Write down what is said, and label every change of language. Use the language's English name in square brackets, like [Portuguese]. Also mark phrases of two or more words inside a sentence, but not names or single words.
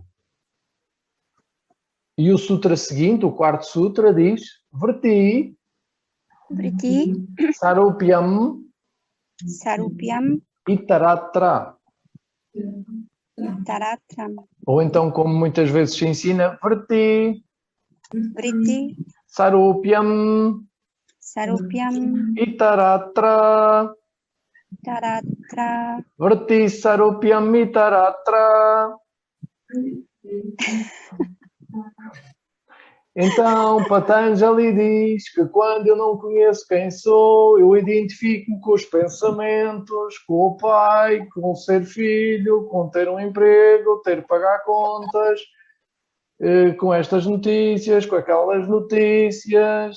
[Portuguese] Quem realmente sou. E o sutra seguinte, o quarto sutra, diz Vriti [Sanskrit] Vritti Sarupyam Sarupyam Itaratra. Taratram. [Portuguese] Ou então, como muitas vezes se ensina, [Sanskrit] Vriti Vritti Sarupyam Sarupyam Itaratra. Taratra. Vriti Sarupyam Itaratra. [Portuguese] Então, Patanjali diz que quando eu não conheço quem sou, eu identifico-me com os pensamentos, com o pai, com o ser filho, com ter um emprego, ter que pagar contas, com estas notícias, com aquelas notícias.